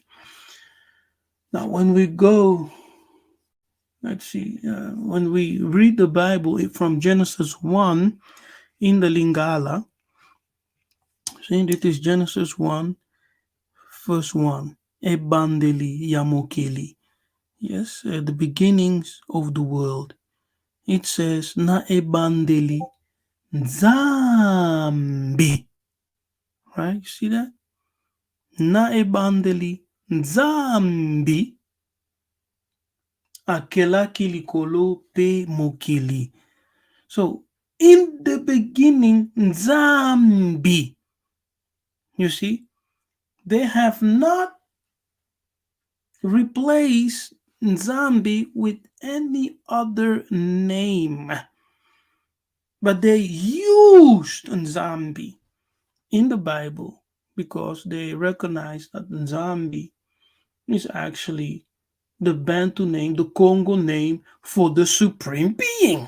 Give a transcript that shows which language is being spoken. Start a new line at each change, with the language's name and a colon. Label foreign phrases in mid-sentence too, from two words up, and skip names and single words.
English: Now, when we go, let's see, when we read the Bible from Genesis 1 in the Lingala, see, it is Genesis 1, verse 1.
Lingala: Ebandeli Yamokeli.
English: Yes, the beginnings of the world. It says,
Lingala: Na ebandeli Nzambi.
English: Right? You see that?
Lingala: Na ebandeli Nzambi. Akelaki likolo pe mokili.
English: So, in the beginning, Nzambi. You see, they have not replaced Nzambi with any other name, but they used Nzambi in the Bible because they recognize that Nzambi is actually the Bantu name, the Kongo name for the supreme being.